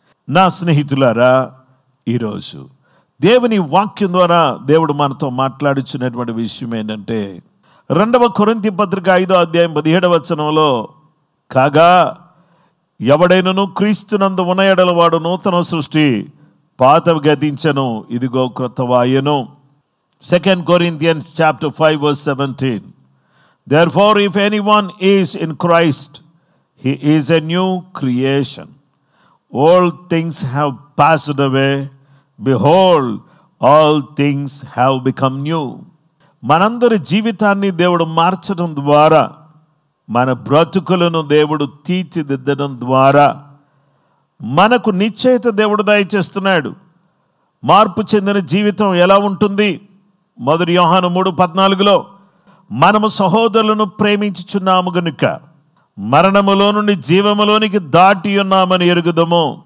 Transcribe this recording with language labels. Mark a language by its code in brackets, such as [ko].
[te] నా స్నేహితులారా, ఈరోజు దేవుని వాక్యం ద్వారా దేవుడు మనతో మాట్లాడుచున్నటువంటి విషయం ఏంటంటే, 2వ కొరింథీ పత్రిక 5వ అధ్యాయం 17వ వచనంలో, కాగా ఎవడైనను క్రీస్తునందు ఉన్న ఎడల వాడు నూతన సృష్టి, పాతవి గతించెను, ఇదిగో క్రొత్తవాయెను. [en] 2 Corinthians chapter 5 verse 17. Therefore, if anyone is in Christ, he is a new creation. All things have passed away. Behold, all things have become new. [te] మనందరి జీవితాన్ని దేవుడు మార్చడం ద్వారా, మన బ్రతుకులను దేవుడు తీర్చిదిద్దడం ద్వారా మనకు నిశ్చయిత దేవుడు దయచేస్తున్నాడు. మార్పు చెందిన జీవితం ఎలా ఉంటుంది? 1 యోహాను 3:14లో, మనము సహోదరులను ప్రేమించుచున్నాము గనుక మరణములో నుండి జీవములోనికి దాటి ఉన్నామని ఎరుగుదము.